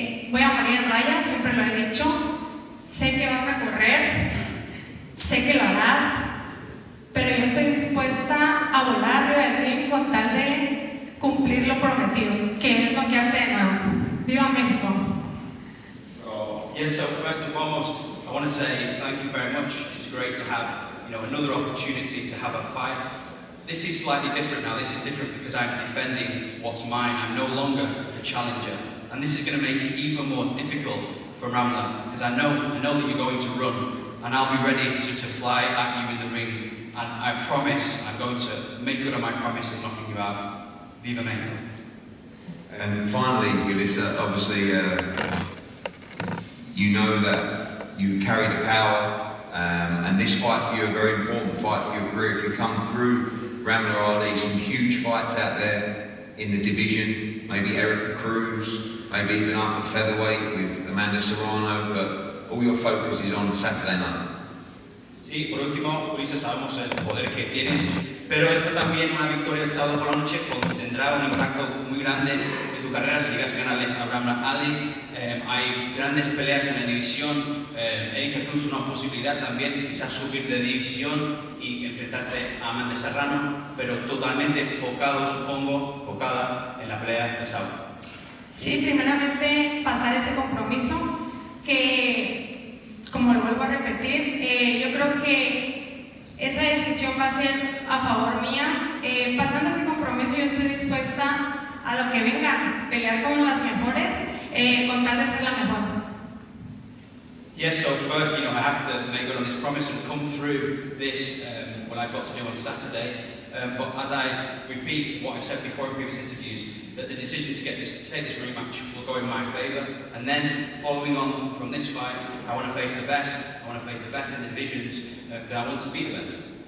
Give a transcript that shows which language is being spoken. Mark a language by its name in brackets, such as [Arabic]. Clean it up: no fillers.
[Spanish] Voy a morir en raya, siempre lo he dicho, sé que vas a correr, sé que lo harás, pero yo estoy dispuesta a volar arriba del ring con tal de cumplir lo prometido, que es noquearte de nuevo. ¡Viva México! [English] Yes, so first and foremost, I want to say thank you very much. It's great to have, another opportunity to have a fight. This is slightly different now. This is different because I'm defending what's mine. I'm no longer the challenger, and this is going to make it even more difficult for Ramla because I know that you're going to run, and I'll be ready to fly at you in the ring. And I promise I'm going to make good on my promise of knocking you out. [Spanish] Viva Mexico! [English] And finally, Ulissa, obviously, you know that you carry the power, and this fight for you, a very important fight for your career. If you come through Ramla Ali, some huge fights out there in the division, maybe Erica Cruz, maybe even up at featherweight with Amanda Serrano, but all your focus is on Saturday night. [Spanish] Sí, por último, Ulises, sabemos el poder que tienes, pero esta también una victoria el sábado por la noche tendrá un impacto muy grande en tu carrera si llegas a ganarle a Ramla Ali. Hay grandes peleas en la división. Erika Cruz es una posibilidad también, quizás subir de división y enfrentarte a Amanda Serrano, pero totalmente enfocado, supongo, enfocada en la pelea del sábado. Sí, primeramente pasar ese compromiso que, como lo vuelvo a repetir, yo creo que esa decisión va a ser a favor mía. Pasando ese compromiso yo estoy dispuesta a lo que venga, pelear con las mejores, con tal de ser la mejor. [English] Yes, so first, I have to make good on this promise and come through this, what I've got to do on Saturday. But as I repeat what I've said before in previous interviews, that the decision to take this rematch will go in my favour. And then, following on from this fight, I want to face the best. I want to face the best in the divisions, but I want to be the best.